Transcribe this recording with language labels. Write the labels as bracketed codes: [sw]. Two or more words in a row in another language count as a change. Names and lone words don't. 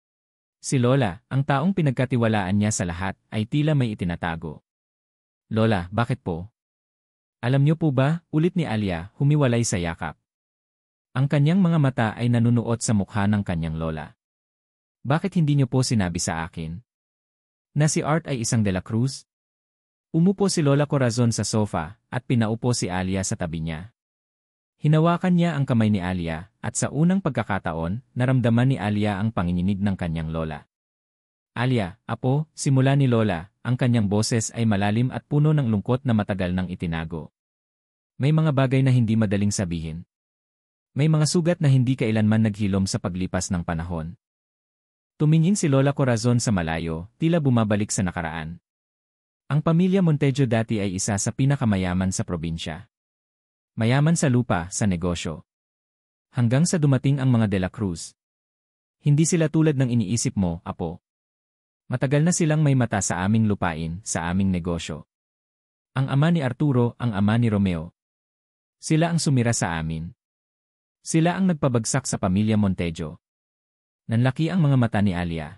[tl] Si Lola, ang taong pinagkatiwalaan niya sa lahat, ay tila may itinatago. Lola, bakit po? Alam niyo po ba, ulit ni Alia, humiwalay sa yakap. Ang kanyang mga mata ay nanunuot sa mukha ng kanyang lola. Bakit hindi niyo po sinabi sa akin? Na si Art ay isang de la Cruz? Umupo si Lola Corazon sa sofa, at pinaupo si Alia sa tabi niya. Hinawakan niya ang kamay ni Alia, at sa unang pagkakataon, naramdaman ni Alia ang panginginig ng kanyang lola. Alia, apo, simula ni Lola, ang kanyang boses ay malalim at puno ng lungkot na matagal nang itinago. May mga bagay na hindi madaling sabihin. May mga sugat na hindi kailanman naghilom sa paglipas ng panahon. Tumingin si Lola Corazon sa malayo, tila bumabalik sa nakaraan. Ang pamilya Montejo dati ay isa sa pinakamayaman sa probinsya. Mayaman sa lupa, sa negosyo. Hanggang sa dumating ang mga de la Cruz. Hindi sila tulad ng iniisip mo, apo. Matagal na silang may mata sa aming lupain, sa aming negosyo. Ang ama ni Arturo, ang ama ni Romeo. Sila ang sumira sa amin. Sila ang nagpabagsak sa pamilya Montejo. Nanlaki ang mga mata ni Alia.